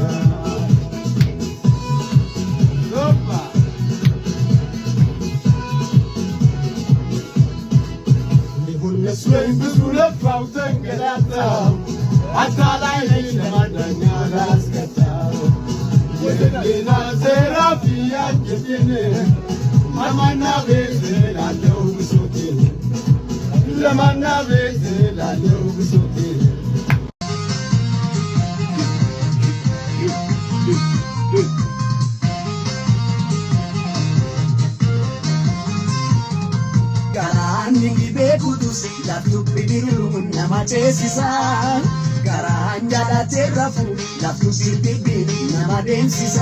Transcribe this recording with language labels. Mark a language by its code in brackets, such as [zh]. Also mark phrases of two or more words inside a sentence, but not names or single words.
[am] ሊሆን መስሎኝ ብዙ ለፋው ተንገላታው አታላይ ነች ለማዳኛ ላስቀጣው የህሊና ዘራፊ አንጀቴን ለማና ቤት ላለው ብሶቴን ለማና ቤት ላለው ብሶቴን [om] Garaan beekutus lafti bidiru nama ceesisa. Garaan jalatee rafu lafti sirbibi nama deemsisa.